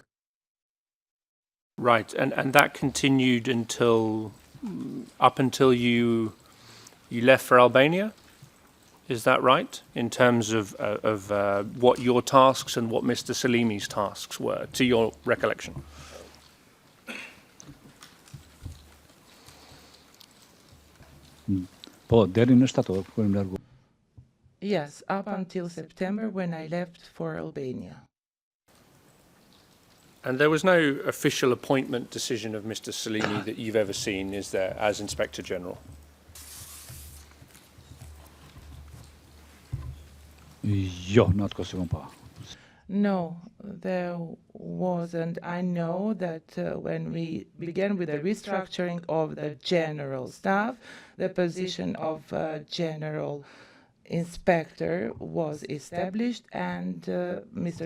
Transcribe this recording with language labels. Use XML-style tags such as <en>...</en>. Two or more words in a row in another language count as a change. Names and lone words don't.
<en>Right, and that continued up until you left for Albania? Is that right, in terms of what your tasks and what Mr. Salimi's tasks were, to your recollection?</en> <sq>Po, deri në shtator, kur më largu.</sq> <en>Yes, up until September when I left for Albania. And there was no official appointment decision of Mr. Salimi that you've ever seen, is there, as Inspector General?</en> <sq>Jo, në atë kohë s'e kam pa.</sq> <en>No, there wasn't. I know that when we began with the restructuring of the general staff, the position of general inspector was established, and Mr.</en>